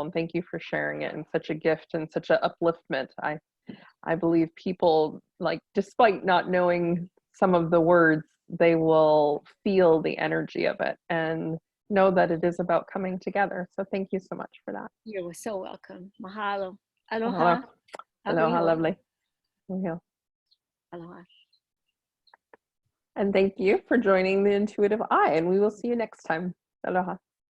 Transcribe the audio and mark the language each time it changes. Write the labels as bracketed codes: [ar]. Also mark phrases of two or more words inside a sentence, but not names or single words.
[en] And thank you for sharing it, and such a gift and such an upliftment. I believe people, like, despite not knowing some of the words, they will feel the energy of it and know that it is about coming together. So thank you so much for that. You're so welcome. Mahalo. Aloha. Aloha. Aloha, Hakuiho. lovely. Yeah. Aloha. And thank you for joining the Intuitive Eye, and we will see you next time. Aloha.